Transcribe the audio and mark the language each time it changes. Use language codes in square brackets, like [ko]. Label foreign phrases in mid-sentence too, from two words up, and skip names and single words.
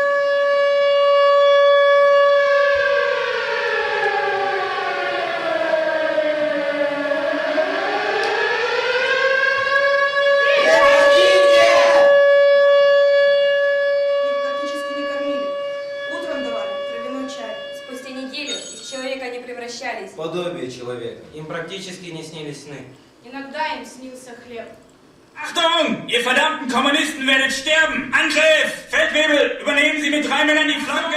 [ru] Их практически не кормили. Утром давали травяной чай. Спустя неделю из человека они превращались. Подобие человека. Им практически не снились сны. Иногда им снился хлеб. [de] Achtung! Ihr verdammten Kommunisten werdet sterben! Angriff! Feldwebel, übernehmen Sie mit 3 Männern die Flanke!